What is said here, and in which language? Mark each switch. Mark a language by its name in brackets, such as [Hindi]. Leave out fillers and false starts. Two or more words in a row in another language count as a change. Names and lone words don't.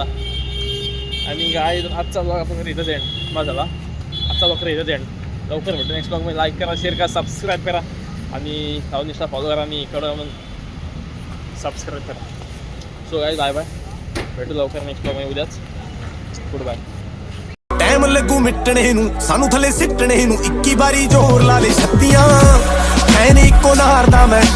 [Marathi] आणि काय आजचा ब्लॉग आपण इथंच एंड बस झाला. आजचा ब्लॉग इथंच एंड. लवकर भेटू [English] next blog [Marathi] मध्ये. लाईक करा, शेअर करा, सबस्क्राईब करा आणि सावनिष्ठा फॉलो करा आणि इकडं मग सबस्क्राईब करा. [English] so guys bye bye. [Marathi] भेटू लवकर [English] next blog [Marathi] मध्ये उद्याच. [English] good bye. [Punjabi] ਟਾਈਮ ਲੱਗੂ ਮਿਟਣੇ ਨੂੰ ਸਾਨੂੰ ਥੱਲੇ ਸਿੱਟਣੇ ਨੂੰ 21 ਵਾਰੀ ਜ਼ੋਰ ਲਾ ਲੈ ਛੱਤੀਆਂ ਮੈਂ ਨੀ ਇੱਕੋ ਨਾਰ ਦਾ ਮੈਂ